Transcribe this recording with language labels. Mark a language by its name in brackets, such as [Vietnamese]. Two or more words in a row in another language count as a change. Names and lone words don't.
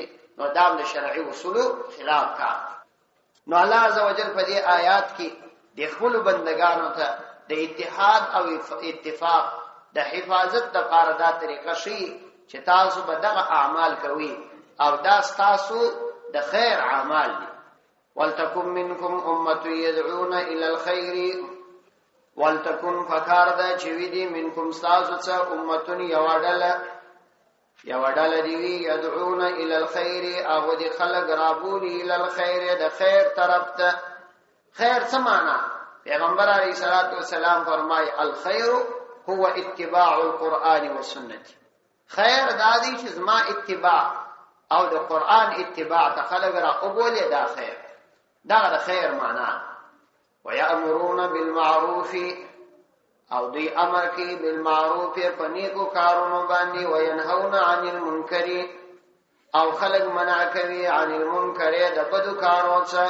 [Pashto] نو دا د شرعي اصولو خلاف کار. نو الله عزوجل په دې آیات کې د خپل بندگانو ته د اتحاد او اتفاق د حفاظت د لپاره دا طریقه شي چې تاسو به دغه اعمال کوي او دا تاسو د خیر اعمال دي. [Arabic] ولتکن منکم امه يدعون الى الخير، [Pashto] ولتکن فکار دا چې وی دي منکم تاسو څخه امه یو ډله دی [Arabic] يدعون الى الخير، [Pashto] او دي خلق رابولي [Arabic] الى الخير [Pashto] د خیر طرف ته. خیر څه معنا؟ پیغمبر [Arabic] علیه الصلاۃ والسلام [Pashto] فرمای [Arabic] الخير هو اتباع القرآن والسنه. [Pashto] خیر دا دی چې زما اتباع او د قرآن اتباع ته خلق را قبول دا خیر، دا د خیر معنا. [Arabic] ويأمرون بالمعروف، [Pashto] او دی امر کی بالمعروف پنیکو کارونو باندې، [Arabic] وینهون عن المنکر، [Pashto] او خلق منع کوي [Arabic] عن المنکر [Pashto] د بدو کارونو څخه.